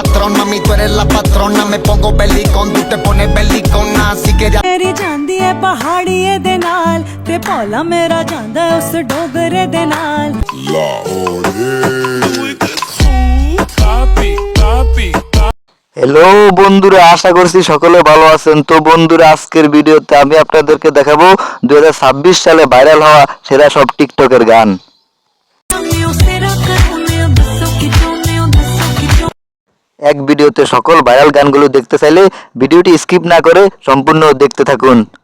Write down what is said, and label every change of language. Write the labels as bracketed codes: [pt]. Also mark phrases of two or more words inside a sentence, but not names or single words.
[es] patrón, mami, tú eres la patrona. Me pongo belicón, tú te pones belicona. Así que ya [pa] मेरी ਜਾਂਦੀ ਹੈ ਪਹਾੜੀਏ ਦੇ ਨਾਲ ਤੇ ਭੋਲਾ ਮੇਰਾ ਜਾਂਦਾ ਉਸ ਡੋਗਰੇ ਦੇ ਨਾਲ [bn] হ্যালো বন্ধুরা, আশা করছি সকলে ভালো আছেন। তো বন্ধুরা, আজকের ভিডিওতে আমি আপনাদেরকে দেখাবো 2026 সালে ভাইরাল হওয়া সেরা সব টিকটকের গান। এক ভিডিওতে সকল ভাইরাল গানগুলো দেখতে চাইলে ভিডিওটি স্কিপ না করে সম্পূর্ণ দেখতে থাকুন।